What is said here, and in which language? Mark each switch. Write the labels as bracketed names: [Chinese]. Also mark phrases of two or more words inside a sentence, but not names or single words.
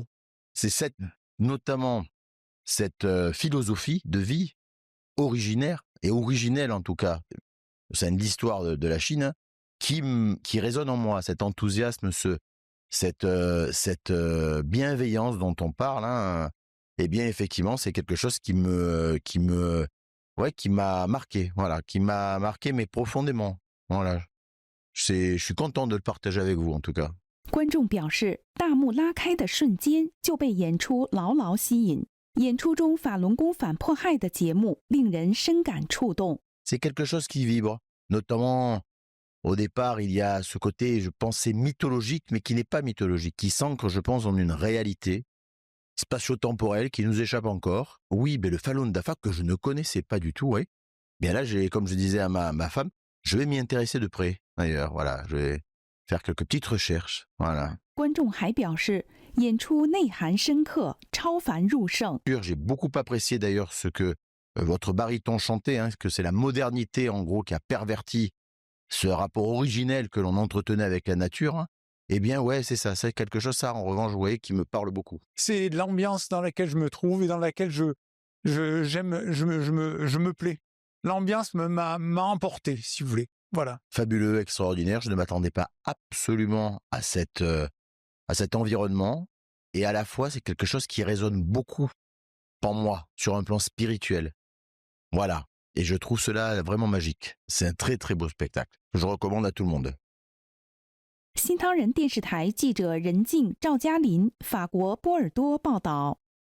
[French] C'est notamment cette philosophie de vie originaire et originelle en tout cas, c'est l'histoire de la Chine, qui résonne en moi, cet enthousiasme, cette bienveillance dont on parle, hein. Eh bien, effectivement, c'est quelque chose qui m'a marqué, voilà, qui m'a marqué, mais profondément. Voilà. Je suis content de le partager avec vous, en tout cas. [Chinese] 观众表示，大幕拉开的瞬间就被演出牢牢吸引。演出中法轮功反迫害的节目令人深感触动。 [French] C'est quelque chose qui vibre, notamment au départ, il y a ce côté, je pensais mythologique, mais qui n'est pas mythologique, qui s'ancre, je pense, en une réalité spatio-temporelle qui nous échappe encore. Oui, mais le Falun Dafa que je ne connaissais pas du tout, oui. Bien là, comme je disais à ma femme, je vais m'y intéresser de près. D'ailleurs, voilà, je vais faire quelques petites recherches. Voilà. [Chinese] 观众还表示，演出内涵深刻，超凡入圣。 [French] J'ai beaucoup apprécié d'ailleurs ce que votre baryton chantait, hein, que c'est la modernité en gros qui a perverti ce rapport originel que l'on entretenait avec la nature. Hein. Eh bien, ouais, c'est ça. C'est quelque chose, ça, en revanche, ouais, qui me parle beaucoup. C'est l'ambiance dans laquelle je me trouve et dans laquelle je me plais. L'ambiance m'a emporté, si vous voulez. Voilà. Fabuleux, extraordinaire. Je ne m'attendais pas absolument à cet environnement. Et à la fois, c'est quelque chose qui résonne beaucoup en moi, sur un plan spirituel. Voilà. Et je trouve cela vraiment magique. C'est un très, très beau spectacle. Je recommande à tout le monde. [Chinese] 新唐人电视台记者任静、赵嘉林，法国波尔多报道。